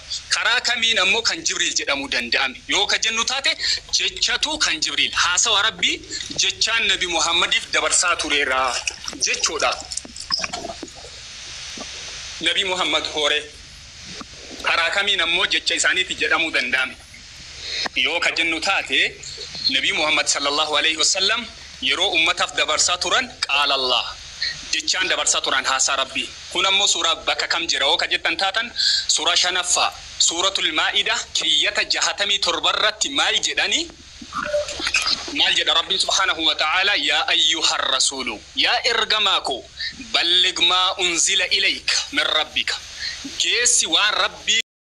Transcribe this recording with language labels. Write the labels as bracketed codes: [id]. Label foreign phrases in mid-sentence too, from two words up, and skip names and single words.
[om] Karaa kamiin ammoo kan Jibriil jedhamuu danda'ame yoo ka jennu taate jechatu kan Jibriil haasawa rabbii jechaan nabi Muhammadiif dabarsaa tureera jechuudha. Nabi Muhammad hoore karaa kamiin ammoo jecha isaaniitti jedhamuu danda'ame yoo ka jennu taate nabi Muhammad [ar] صلى الله عليه وسلم [om] yeroo ummataaf dabarsaa turan qaala Allah jechaan dabarsaa turan haasaa rabbii. Kun ammoo suuraa bakka kam jira yoo ka jettan taatan suuraa 5ffaa [ar] سورة المائدة [om] keeyyata 67 irratti maal jedhani? Maal jedha rabbiin [ar] سبحانه وتعالى يا أيها الرسول [om] yaa ergamaako [ar] بلغ ما أنزل إليك من ربك [om] geessi waan rabbii